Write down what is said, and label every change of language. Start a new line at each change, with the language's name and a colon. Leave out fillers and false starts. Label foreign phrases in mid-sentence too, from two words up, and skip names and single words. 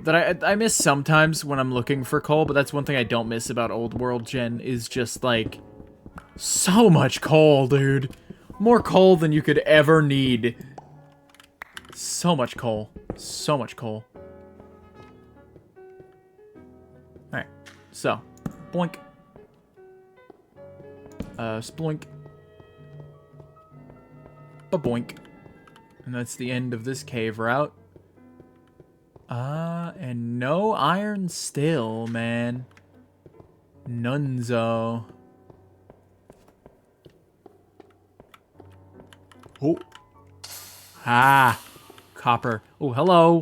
English: That I miss sometimes when I'm looking for coal, but that's one thing I don't miss about Old World Gen is just, like, so much coal, dude. More coal than you could ever need. So much coal. So much coal. Alright. So. Boink. Sploink. Ba-boink. And that's the end of this cave route. And no iron still, man. Nunzo. Oh. Ah. Copper. Oh, hello.